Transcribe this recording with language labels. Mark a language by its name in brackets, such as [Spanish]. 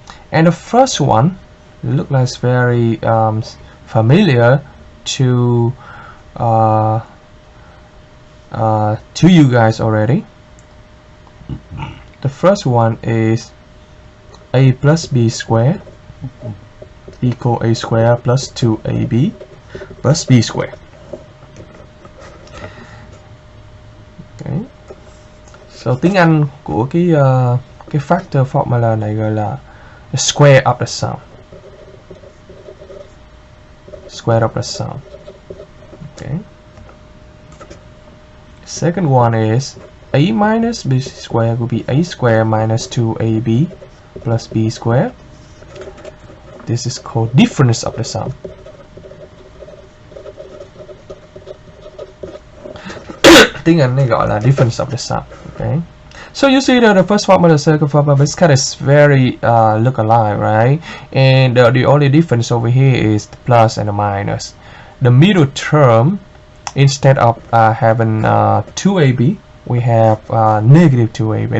[English] And the first one looks like very familiar to you guys already. The first one is a plus b squared equal a squared plus 2ab plus b squared. Okay. [Vietnamese] So tiếng Anh của cái factor formula này gọi là [English] the square of the sum. Square of the sum. Okay. Second one is a minus b squared will be a squared minus 2ab plus b squared. This is called difference of the sum. [Vietnamese] Tiếng Anh này gọi là [English] difference of the sum. Okay. So you see that the first formula, the second formula, this kind is very look alike, right? And the only difference over here is the plus and the minus. The middle term, instead of having 2ab, we have negative 2ab.